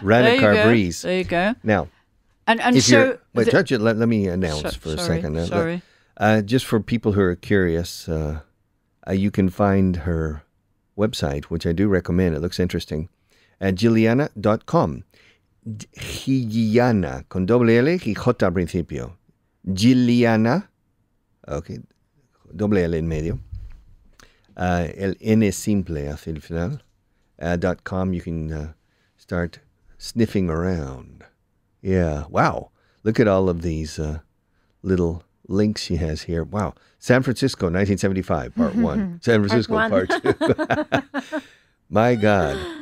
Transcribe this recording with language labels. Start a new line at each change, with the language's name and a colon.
English: Ranicar-Breese. There you go. Now, And if so... you're... Wait, Judge, let me announce for a second. Sorry. Just for people who are curious, you can find her website, which I do recommend. It looks interesting, at Gilliana.com.
Spanish: Gilliana, con doble L y J al principio. Gilliana, okay, doble L en medio. El N simple hacia el final.
English: .com, you can start sniffing around. Yeah, wow. Look at all of these little links she has here. Wow. San Francisco, 1975, part 1. San Francisco, part 2. My God.